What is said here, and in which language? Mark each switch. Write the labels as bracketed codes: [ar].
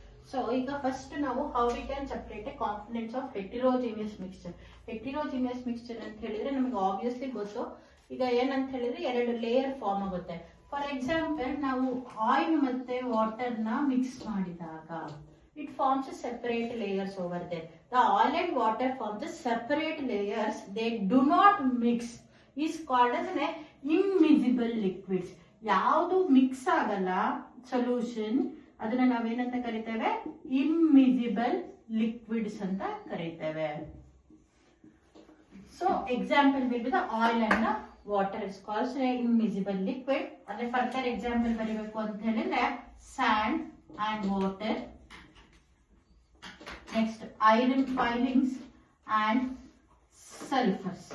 [en] So ಈಗ first ನಾವು how we can separate components of heterogeneous mixture. [kn] ಹೆಟೆರೋಜಿನಿಯಸ್ mixture ಅಂತ ಹೇಳಿದ್ರೆ ನಮಗೆ ಆಬ್ವಿಯಸ್ಲಿ ಗೊತ್ತು. ಈಗ ಏನಂತ ಹೇಳಿದ್ರೆ ಎರಡು ಲೇಯರ್ ಫಾರ್ಮ್ ಆಗುತ್ತೆ. ಫಾರ್ ಎಕ್ಸಾಂಪಲ್ ನಾವು ಆಯಿಲ್ ಮತ್ತೆ ವಾಟರ್ ನ ಮಿಕ್ಸ್ ಮಾಡಿದಾಗ [en] it forms a separate layers over there. The oil and water form the separate layers. They do not mix. Is called as an immiscible liquids. [kn] ಯಾವುದು mix ಆಗಲ್ಲ solution ಅದನ್ನ ನಾವೇನಂತ ಕರಿತೇವೆ, ಇಮ್ಮಿಸಿಬಲ್ liquids ಅಂತ ಕರಿತೇವೆ. [en] So example will be the oil and the water is called immiscible liquid. [kn] ಅದೇ further example ಬರೀಬೇಕು ಅಂತ ಹೇಳಿದ್ರೆ and and water, [en] next iron filings and sulfur.